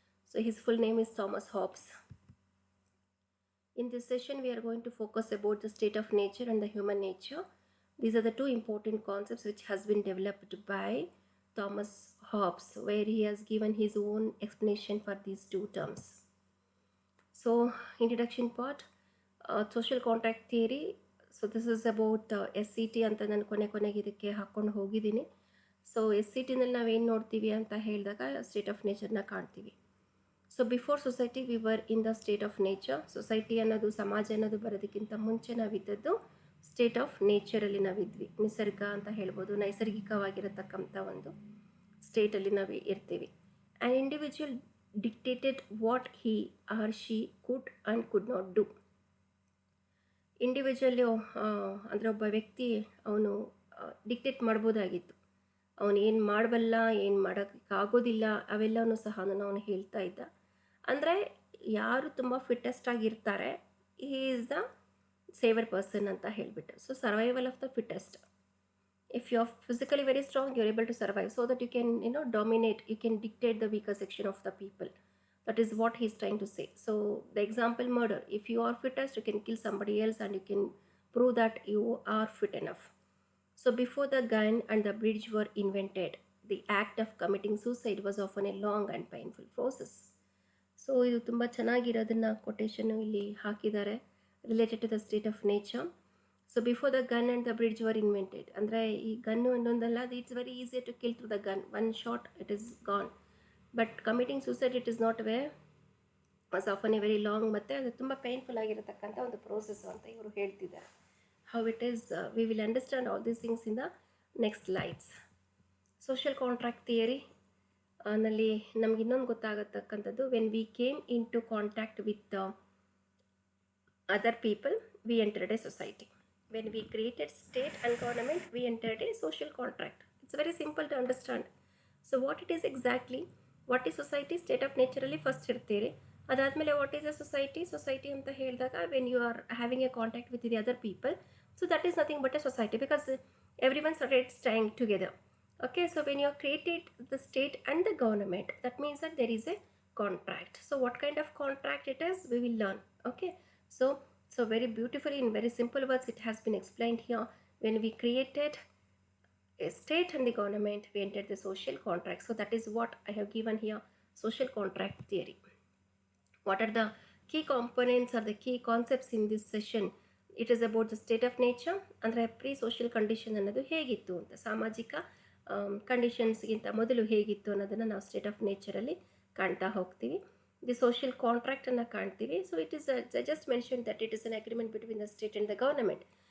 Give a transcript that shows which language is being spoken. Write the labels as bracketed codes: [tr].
[en] So his full name is Thomas Hobbes. In this session we are going to focus about the state of nature and the human nature. These are the two important concepts which has been developed by Thomas Hobbes, where he has given his own explanation for these two terms. So introduction part, social contract theory. So this is about SCT [kn] ಅಂತ ನಾನು ಕೊನೆಗೆ ಇದಕ್ಕೆ ಹಾಕ್ಕೊಂಡು ಹೋಗಿದ್ದೀನಿ. So SCTನಲ್ಲಿ ನಾವೇನು ನೋಡ್ತೀವಿ ಅಂತ ಹೇಳಿದಾಗ ಸ್ಟೇಟ್ ಆಫ್ ನೇಚರ್ನ ಕಾಣ್ತೀವಿ. [en] So before society we were in the state of nature. [kn] Society ಅನ್ನೋದು ಸಮಾಜ ಅನ್ನೋದು ಬರೋದಕ್ಕಿಂತ ಮುಂಚೆ ನಾವಿದ್ದದ್ದು ಸ್ಟೇಟ್ ಆಫ್ ನೇಚರಲ್ಲಿ ನಾವಿದ್ವಿ. ನಿಸರ್ಗ ಅಂತ ಹೇಳ್ಬೋದು, ನೈಸರ್ಗಿಕವಾಗಿರತಕ್ಕಂಥ ಒಂದು ಸ್ಟೇಟಲ್ಲಿ ನಾವು ಇರ್ತೀವಿ. [en] And individual dictated what he or she could and could not do. [kn] Individual ಅಂದರೆ ಒಬ್ಬ ವ್ಯಕ್ತಿ ಅವನು ಡಿಕ್ಟೇಟ್ ಮಾಡ್ಬೋದಾಗಿತ್ತು. ಅವನು ಏನು ಮಾಡಬಲ್ಲ, ಏನು ಮಾಡೋಕ್ಕಾಗೋದಿಲ್ಲ ಅವೆಲ್ಲವೂ ಸಹ ಅವನು ಹೇಳ್ತಾ ಇದ್ದ. ಅಂದರೆ ಯಾರು ತುಂಬ ಫಿಟ್ಟೆಸ್ಟ್ ಆಗಿರ್ತಾರೆ, [en] he is the saviour person [kn] ಅಂತ ಹೇಳಿಬಿಟ್ಟು. [en] So survival of the fittest. If you are physically very strong, you are able to survive so that you can dominate, you can dictate the weaker section of the people. That is what he is trying to say. So the example, murder. If you are fittest, you can kill somebody else and you can prove that you are fit enough. So before the gun and the bridge were invented, the act of committing suicide was often a long and painful process. [kn] So ಇದು ತುಂಬ ಚೆನ್ನಾಗಿರೋದನ್ನ quotation ಇಲ್ಲಿ ಹಾಕಿದ್ದಾರೆ, [en] Related to the state of nature. So before the gun and the bridge were invented, [kn] ಅಂದರೆ ಈ gun ಅನ್ನೊಂದಲ್ಲ, [en] It's very easy to kill through the gun, one shot it is gone. But committing suicide it is not was often a very long, [kn] ಮತ್ತು ಅದು ತುಂಬ painful ಆಗಿರತಕ್ಕಂಥ ಒಂದು process ಅಂತ ಇವರು ಹೇಳ್ತಿದ್ದಾರೆ. [en] How it is we will understand all these things in the next slides. Social contract theory ನಲ್ಲಿ [kn] ನಮ್ಗೆ ಇನ್ನೊಂದು ಗೊತ್ತಾಗತಕ್ಕಂಥದ್ದು, [en] When we came into contact with other people we entered a society. When we created state and government, we entered a social contract. It's very simple to understand. So what it is exactly, what is society? State of nature [kn] ಅಲ್ಲಿ first ಇರ್ತೀರಿ. ಅದಾದಮೇಲೆ [en] What is a society? [kn] Society ಅಂತ ಹೇಳಿದಾಗ [en] When you are having a contact with the other people, so that is nothing but a society, because every one started staying together. Okay, so when you have created the state and the government, that means that there is a contract. So what kind of contract it is, we will learn. Okay, so very beautifully, in very simple words, it has been explained here. When we created a state and the government, we entered the social contract. So that is what I have given here, social contract theory. What are the key components or the key concepts in this session? It is about the state of nature, [kn] ಅಂದರೆ pre social condition ಅನ್ನೋದು ಹೇಗಿತ್ತು ಅಂತ, ಸಾಮಾಜಿಕ ಕಂಡೀಷನ್ಸ್ಗಿಂತ ಮೊದಲು ಹೇಗಿತ್ತು ಅನ್ನೋದನ್ನು ನಾವು state of ನೇಚರಲ್ಲಿ ಕಾಣ್ತಾ ಹೋಗ್ತೀವಿ. [en] The social ಕಾಂಟ್ರಾಕ್ಟನ್ನು ಕಾಣ್ತೀವಿ. So it is just mention that it is an agreement between the state and the government.